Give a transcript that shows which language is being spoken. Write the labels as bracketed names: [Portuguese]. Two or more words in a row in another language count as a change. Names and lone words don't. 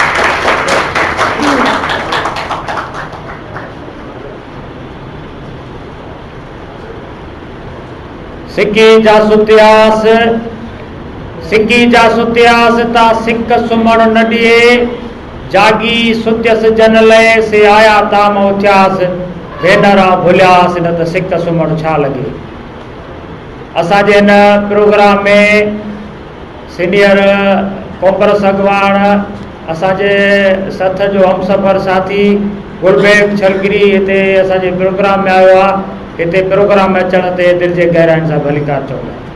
[Sindhi] सिक्की जा सुत्यास ता सिक सुमण न ॾिए जागी सुत्यस जन लय से आया ताम उथियास भेनरा भुलियास न त सिक सुमण छा लॻे। असांजे हिन प्रोग्राम में सीनियर कांग्रेस अॻवान असांजे सथ जो हमसफ़र साथी गुरबेग छलगिरी हिते असांजे प्रोग्राम में आयो आहे। हिते प्रोग्राम में अचण ते दिलि जे गहराइनि सां भलीकार चवंदा।